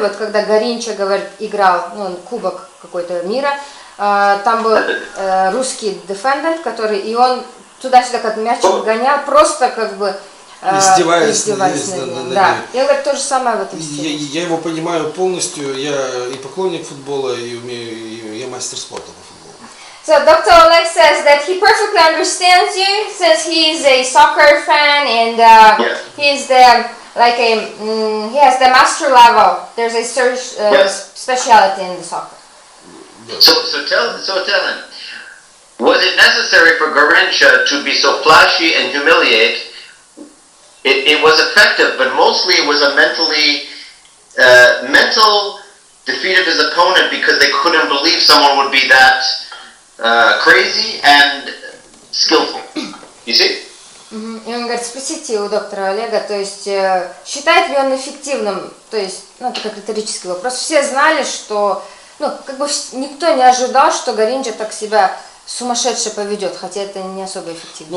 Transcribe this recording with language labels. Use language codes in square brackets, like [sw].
[ru] Вот когда Гаринча, говорит, играл, ну, кубок какой-то мира, там был русский дефендер, который, и он туда-сюда как мячик гонял, просто как бы... Издеваясь над ним. Да. Я говорю, то же самое в этом стиле. Я его понимаю полностью. Я и поклонник футбола, и я мастер спорта по футболу. [en] So Dr. Oleg says that he perfectly understands you since he is a soccer fan and he is the he has the master level. There's a specialty in the soccer. So tell him, was it necessary for Garrincha to be so flashy and humiliate? It was effective, but mostly it was a mental defeat of his opponent because they couldn't believe someone would be that crazy and skillful. You see? [ru] И он говорит, спросите у доктора Олега, то есть считает ли он эффективным, то есть, ну, это как риторический вопрос. Все знали, что, ну, как бы никто не ожидал, что Гаринча так себя сумасшедше поведет, хотя это не особо эффективно.